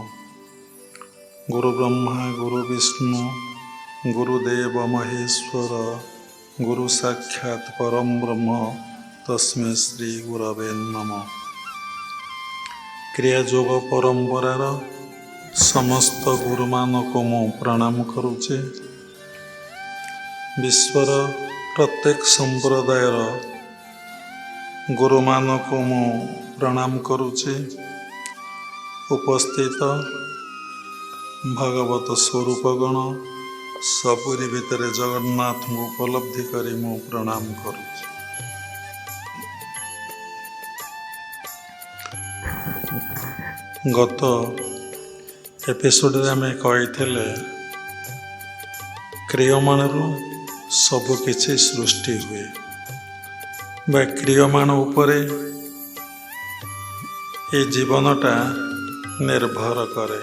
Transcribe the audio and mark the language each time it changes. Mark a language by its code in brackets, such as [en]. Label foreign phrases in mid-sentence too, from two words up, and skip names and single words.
[sa] गुरु ब्रह्मा गुरु विष्णु गुरुदेव महेश्वर गुरु साक्षात् परम ब्रह्म तस्मै श्री गुरवे नमः। [or] କ୍ରିୟାଯୋଗ ପରମ୍ପରାର ସମସ୍ତ ଗୁରୁମାନଙ୍କ ମୁଁ ପ୍ରଣାମ କରୁଛି। ବିଶ୍ୱର ପ୍ରତ୍ୟେକ ସମ୍ପ୍ରଦାୟର ଗୁରୁମାନଙ୍କ ମୁଁ ପ୍ରଣାମ କରୁଛି। ଉପସ୍ଥିତ ଭଗବତ ସ୍ୱରୂପଗଣ ସବୁରି ଭିତର ଜଗନ୍ନାଥ କୁ ଉପଲବ୍ଧି କରି ମୁଁ ପ୍ରଣାମ କରୁଛି। ଗତ ଏପିସୋଡ ଆମେ କହି କ୍ରିୟମାଣରୁ ସବୁକିଛି ସୃଷ୍ଟି ହୁଏ ବା କ୍ରିୟମାଣ ଉପରେ ଯେ ଜୀବନଟା ନିର୍ଭର କରେ।